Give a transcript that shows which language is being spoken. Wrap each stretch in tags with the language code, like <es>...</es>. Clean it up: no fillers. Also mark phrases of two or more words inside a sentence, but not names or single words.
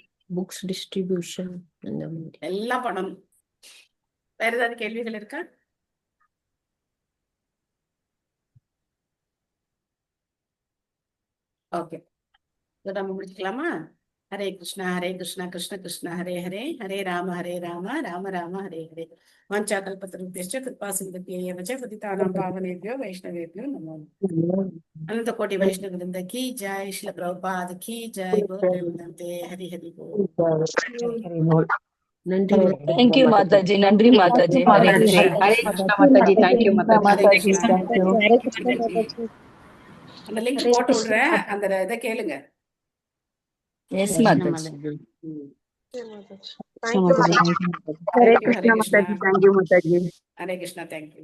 <ta>புக்ஸ் டிஸ்ட்ரிபியூஷன் அந்த மாதிரி எல்லாம் பண்ணணும். வேற ஏதாவது கேள்விகள் இருக்கா? ஓகே, நம்ம முடிச்சுக்கலாமா?</ta> <sa>ஹரே கிருஷ்ணா கிருஷ்ண கிருஷ்ண ஹரே ஹரே, ஹரே ராம ராம ராம ஹரே ஹரே. வாஞ்சாகல்பத்ருभ्यश्च कृपासिन्धुभ्यः च पतितानां पावनेभ्यो वैष्णवेभ्यो नमो नमः.</sa> <hi>अनंत कोटि वैष्णव वृंद की जय, श्रील प्रभुपाद की जय, बोलते वंदे हरि हरि बोल.</hi> <ta>நன்றி தேங்க்யூ மாதாஜி. நன்றி மாதாஜி. ஹரே கிருஷ்ணா மாதாஜி. தேங்க்யூ மாதாஜி. அந்த லிங்க் போட்டு விடுறேன், அந்த இதை கேளுங்க. எஸ் மாதாஜி. ஹரே கிருஷ்ணா மாதாஜி. தேங்க்யூ மாதாஜி. ஹரே கிருஷ்ணா. தேங்க்யூ.</ta>